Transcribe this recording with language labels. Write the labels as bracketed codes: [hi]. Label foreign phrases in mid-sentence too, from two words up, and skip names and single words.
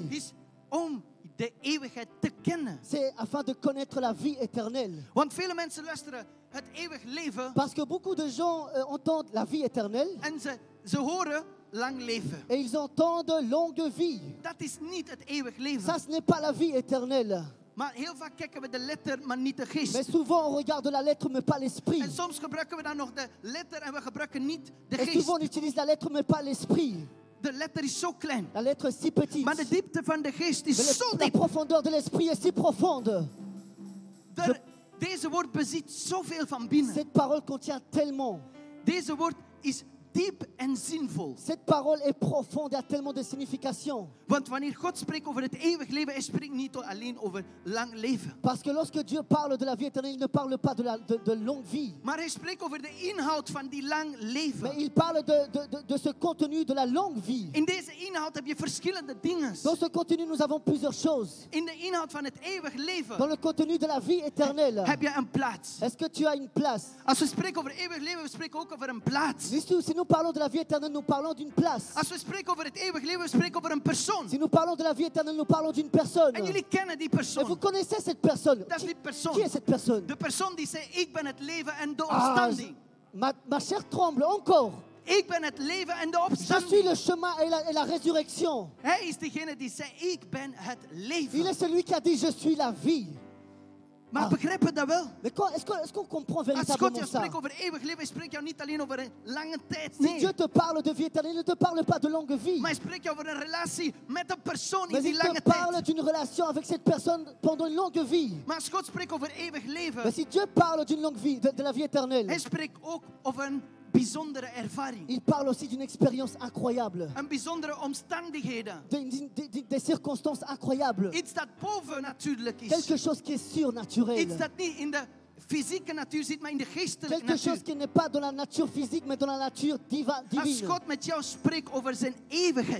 [nl] is om de eeuwigheid te kennen. [fr] c'est afin de connaître la vie éternelle. [nl] Want vele mensen luisteren het eeuwig leven [fr] Parce que beaucoup de gens entendent la vie éternelle [nl] en ze horen lang leven. [fr] et ils entendent longue vie. [nl] Dat is niet het eeuwig leven. [fr] Ça, ce n'est pas la vie éternelle. [nl] Maar heel vaak kijken we de letter, maar niet de [fr] Mais [nl] geest. [fr] souvent, on regarde la lettre, mais pas l'esprit. [nl] En soms gebruiken we dan nog de letter en we gebruiken niet de [fr] Et [nl] geest. [fr] souvent, on utilise la lettre, mais pas l'esprit. [nl] De letter is zo klein. [fr] La lettre est si petite. [nl] Maar de diepte van de geest is [fr] Mais [nl] zo [fr] la [nl] diep. [fr] profondeur de l'esprit est si profonde. [nl] Deze woord bezit zoveel van binnen. [fr] Cette parole contient tellement. [nl] Deze woord is diep en zinvol. [fr] Cette parole est profonde et a tellement de signification. [nl] Want wanneer God spreekt over het eeuwig leven, hij spreekt niet alleen over lang leven. [fr] Parce que lorsque Dieu parle de la vie éternelle, il ne parle pas de longue vie. [nl] Maar hij spreekt over de inhoud van die lang [fr] Mais [nl] leven. [fr] il parle de ce contenu de la longue vie. [nl] In deze inhoud heb je verschillende dingen. [fr] Dans ce contenu, nous avons plusieurs choses. [nl] In de inhoud van het eeuwig [fr] Dans [nl] leven [fr] le contenu de la vie éternelle, [nl] heb je een plaats. [fr] est-ce que tu as une place? [nl] Als we spreken over eeuwig leven, we spreken ook over een plaats. [fr] Si nous parlons de la vie éternelle, nous parlons d'une place. [nl] Als we spreken over het eeuwig leven, we spreken over een persoon. [fr] Si nous parlons de la vie éternelle, nous parlons d'une personne. [nl] En jullie kennen die [fr] Et vous [nl] persoon. [fr] connaissez cette personne. [nl] Dat is die persoon. [fr] Qui est cette personne? [nl] De persoon die zei, ik ben het leven en de Ah, opstanding. [fr] ma chair tremble encore. [nl] Ik ben het leven en de [fr] Je suis [nl] opstanding. [fr] le chemin et la résurrection. [nl] Hij is degene die zei, ik ben het [fr] Il [nl] leven. [fr] est celui qui a dit, je suis la vie. [nl] Maar Ah. begrijpen we dat wel? [fr] Mais est-ce qu'on comprend [nl] Als God [fr] véritablement [nl] jou [fr] ça? [nl] spreekt over eeuwig leven, spreekt jou niet alleen over een lange tijd. [fr] Si [nl] Nee. [fr] Dieu te parle de vie éternelle, il ne te parle pas de longue vie. [nl] Maar hij spreekt jou over een relatie met een persoon in [fr] Mais [nl] die [fr] il [nl] lange [fr] te parle [nl] tijd. [fr] d'une relation avec cette personne pendant une longue vie. [nl] Maar als God spreekt over eeuwig leven, [fr] Mais si Dieu parle d'une longue vie, de la vie éternelle, [nl] hij spreekt ook over een bijzondere ervaring. [fr] il parle aussi d'une expérience incroyable. [nl] Een bijzondere omstandigheden. [fr] Des circonstances incroyables. [nl] Iets dat bovennatuurlijk is. [fr] Quelque chose qui est surnaturel. [nl] Iets dat niet in de fysieke natuur zit, maar in de geestelijke [fr] Quelque chose [nl] natuur. [fr] qui n'est pas dans la nature physique, mais dans la nature [nl] Als [fr] divine. [nl] God met jou spreekt over zijn eeuwigheid,